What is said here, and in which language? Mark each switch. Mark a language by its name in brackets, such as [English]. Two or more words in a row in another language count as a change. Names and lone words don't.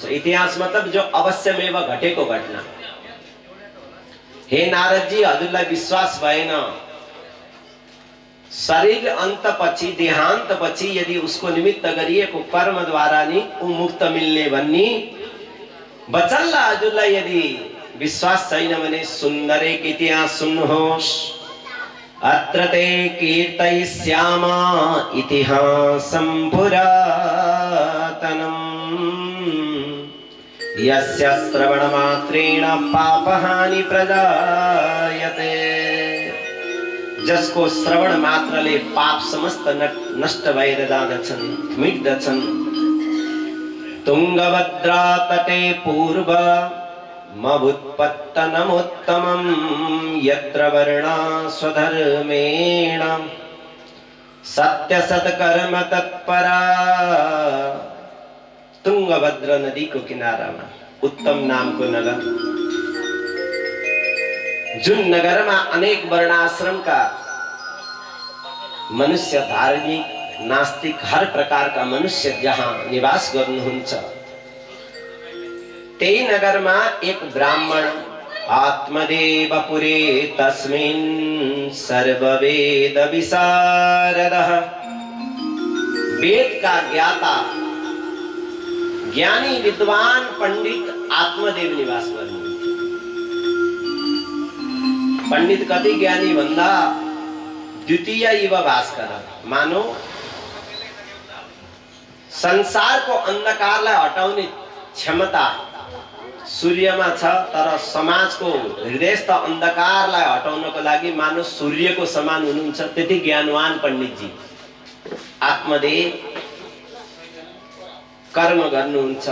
[Nepali] इतिहास मतलब जो अवश्यमेव घटेको घटना। हे नारदजी, हजुरलाई विश्वास भएन शरीर अन्तपछि देहान्तपछि यदि उसको निमित्त गरिएको कर्मद्वारा नि मुक्त मिल्ने भन्ने बचल्ला हजुरलाई यदि विश्वास छैन भने सुन्दर एक इतिहास सुन्नुहोस्। [Sanskrit] अत्र ते कीर्तयिष्याम इतिहासं पुरा यस्य श्रवणमात्रेण पापहानि प्रजायते। [Nepali] जसको श्रवण मात्रले पाप समस्त नष्ट भएर जाँदछन्, मिट्दछन्। [Sanskrit] तुंगभद्रा तटे पूर्व मभुत्पत्तनमुत्तमं यत्र वर्णा स्वधर्मेण सत्यसत्कर्म तत्परा। [Nepali] तुंगभद्रा नदी को किनारामा उत्तम नामको नगर, जुन नगरमा अनेक वर्णाश्रमका मनुष्य, धार्मिक नास्तिक हर प्रकारका मनुष्य जहाँ निवास गर्नुहुन्छ, त्यही नगरमा एक ब्राह्मण आत्मदेव [Sanskrit] पुरे तस्मिन् सर्ववेद विशारदः, [Nepali] वेद का ज्ञाता ज्ञानी विद्वान पंडित आत्मदेव निवास गर्नुहुन्छ। पंडित कति ज्ञानी भन्दा [Sanskrit] द्वितीय युव भास्कर, [Nepali] मानो संसारको अन्धकारलाई हटाउने क्षमता सूर्यमा छ, तर समाजको हृदयस्थ अन्धकारलाई हटाउनको लागि मानो सूर्यको समान हुनुहुन्छ। त्यति ज्ञानवान पण्डितजी आत्मदेव कर्म गर्नुहुन्छ।